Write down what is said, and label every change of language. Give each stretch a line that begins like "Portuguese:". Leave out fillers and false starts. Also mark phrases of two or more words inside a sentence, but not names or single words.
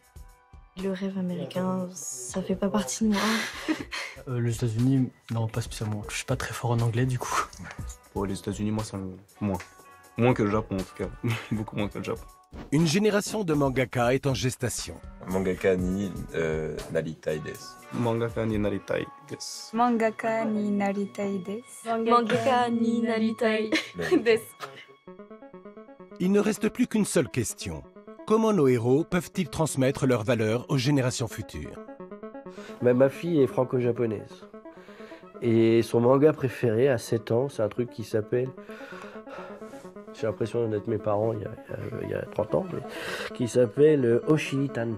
French: Le rêve américain, ça fait pas partie de moi. Les États-Unis, non, pas spécialement. Je suis pas très fort en anglais du coup. Pour les États-Unis, moi, ça me. Moins que le Japon en tout cas. Beaucoup moins que le Japon. Une génération de mangaka est en gestation.
Japanese: 漫画家になりたいです. 漫画家になりたいです. 漫画家になりたいです. 漫画家になりたいです.
French: Il ne reste plus qu'une seule question. Comment nos héros peuvent-ils transmettre leurs valeurs aux générations futures? Ma fille est franco-japonaise. Et son manga préféré à 7 ans, c'est un truc qui s'appelle... J'ai l'impression d'être mes parents il y a 30 ans, mais qui s'appelle Oshii Tante.